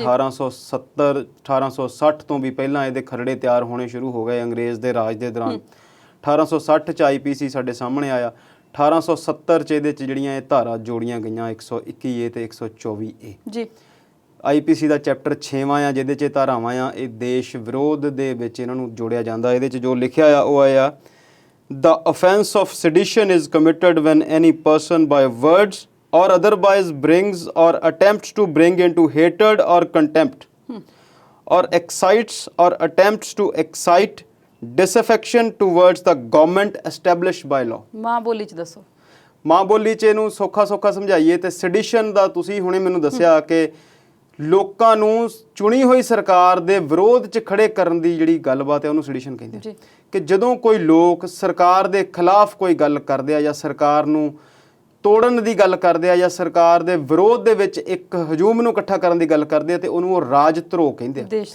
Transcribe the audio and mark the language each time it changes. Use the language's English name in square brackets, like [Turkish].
[Punjabi] 1870 1860 ਤੋਂ ਵੀ ਪਹਿਲਾਂ ਇਹਦੇ ਖਰੜੇ ਤਿਆਰ ਹੋਣੇ ਸ਼ੁਰੂ ਹੋ ਗਏ ਅੰਗਰੇਜ਼ ਦੇ ਰਾਜ ਦੇ ਦੌਰਾਨ। 1860 'ਚ IPC ਸਾਡੇ ਸਾਹਮਣੇ ਆਇਆ। 1870 'ਚ ਇਹਦੇ 'ਚ ਜਿਹੜੀਆਂ ਇਹ ਧਾਰਾ ਜੋੜੀਆਂ ਗਈਆਂ 121A ਤੇ 124A ਜੀ। IPC ਦਾ ਚੈਪਟਰ 6ਵਾਂ ਆ ਜਿਹਦੇ 'ਚ ਧਾਰਾਵਾਂ ਆ ਇਹ ਦੇਸ਼ ਵਿਰੋਧ ਦੇ ਵਿੱਚ ਇਹਨਾਂ ਨੂੰ ਜੋੜਿਆ ਜਾਂਦਾ। ਇਹਦੇ 'ਚ ਜੋ ਲਿਖਿਆ ਆ ਉਹ ਆ [English] The offense of sedition is committed when any person by words or otherwise brings or attempts to bring into hatred or contempt or excites or attempts to excite disaffection towards the government established by law। [Punjabi] ਮਾਂ ਬੋਲੀ 'ਚ ਦੱਸੋ। ਮਾਂ ਬੋਲੀ 'ਚ ਇਹਨੂੰ ਸੌਖਾ ਸਮਝਾਈਏ ਤੇ sedition ਦਾ ਤੁਸੀਂ ਹੁਣੇ ਮੈਨੂੰ ਦੱਸਿਆ ਕਿ ਲੋਕਾਂ ਨੂੰ ਚੁਣੀ ਹੋਈ ਸਰਕਾਰ ਦੇ ਵਿਰੋਧ 'ਚ ਖੜੇ ਕਰਨ ਦੀ ਜਿਹੜੀ ਗੱਲਬਾਤ ਹੈ ਉਹਨੂੰ ਸੈਡੀਸ਼ਨ ਕਹਿੰਦੇ ਆ। ਕਿ ਜਦੋਂ ਕੋਈ ਲੋਕ ਸਰਕਾਰ ਦੇ ਖਿਲਾਫ ਕੋਈ ਗੱਲ ਕਰਦੇ ਆ ਜਾਂ ਸਰਕਾਰ ਨੂੰ ਤੋੜਨ ਦੀ ਗੱਲ ਕਰਦੇ ਆ ਜਾਂ ਸਰਕਾਰ ਦੇ ਵਿਰੋਧ ਦੇ ਵਿੱਚ ਇੱਕ ਹਜੂਮ ਨੂੰ ਇਕੱਠਾ ਕਰਨ ਦੀ ਗੱਲ ਕਰਦੇ ਆ ਤੇ ਉਹਨੂੰ ਉਹ ਰਾਜ ਧਰੋਹ ਕਹਿੰਦੇ ਆ।